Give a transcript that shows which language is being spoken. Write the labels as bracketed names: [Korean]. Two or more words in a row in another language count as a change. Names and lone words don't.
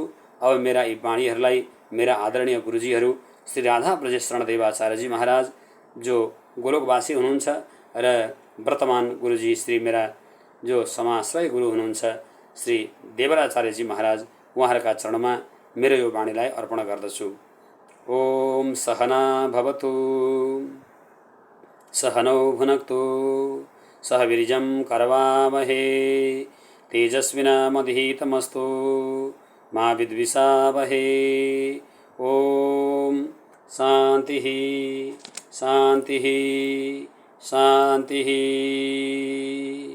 [Nepali] अब मेरा यी वाणीहरूलाई मेरा आदरणीय गुरुजीहरू श्री राधा ब्रजेश रणदेवाचार्यजी महाराज जो गोलोकवासी हुनुहुन्छ र वर्तमान गुरुजी श्री मेरा जो समाश्रय गुरु हुनुहुन्छ श्री देवराचार्यजी महाराज, उहाँहरूका चरणमा मेरो यो वाणीलाई अर्पण गर्दछु। [Sanskrit] ओम सहना भवतु, सहनौ भुनक्तु, सह वीर्यं करवावहे, तेजस्विनामधितमस्तु मा विद्विषावहे। ओम शांति शांति शांति।